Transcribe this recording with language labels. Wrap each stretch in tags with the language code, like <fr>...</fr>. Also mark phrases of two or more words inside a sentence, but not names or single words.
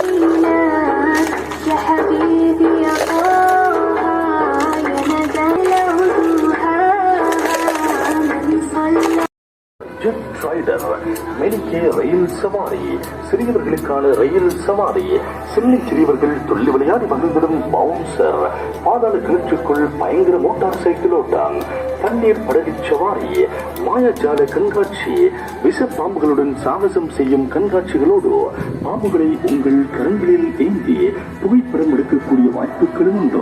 <ar>يا حبيبي يا طه يا ندى لوجوها من صلى</ar> <en>jet rider</en> <ta>மெலிக்கே ரயில் சவாரி, சிறியவர்களுக்கான ரயில் சவாரி, சின்ன சிறியவர்கள் துள்ளி விளையாடி மகிழ்ந்திடும் பவுன்சர், பாதாள கிணற்றுக்குள் பயங்கர</ta> <en>motor cycle</en> <ta>ஓட்டம், தண்ணீர் படகு சவாரி, மாயாஜால கண்காட்சி, விஷ பாம்புகளுடன் சாகசம் செய்யும் கண்காட்சிகளோடு பாம்புகளை உங்கள் கரங்களில் ஏந்தி புகைப்படம் எடுக்கக்கூடிய வாய்ப்புகளும் உண்டோ.</ta>